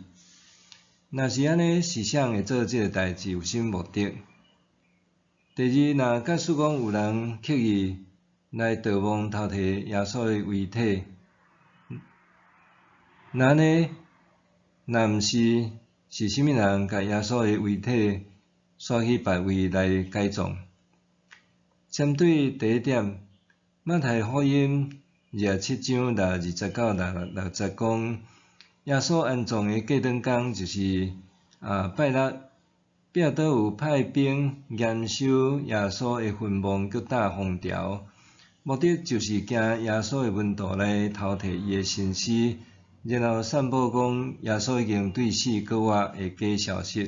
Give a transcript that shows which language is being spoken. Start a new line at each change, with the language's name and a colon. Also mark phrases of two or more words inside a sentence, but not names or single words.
Min Nan Chinese: 若是安尼，是谁会做即个代志？有甚目的？第二，若假使讲有人刻意来盗墓偷摕耶稣的遗体，那安尼，若毋是啥物人甲耶稣的遗体刷去别位来改葬？针对第一点，马太福音27章29到60讲，耶稣安葬的过顿工就是拜六，彼拉多有派兵严守耶稣的坟墓，佮搭封条，目的就是惊耶稣的门徒来偷摕伊的身尸，然后散布讲耶稣已经对死搁活的假消息。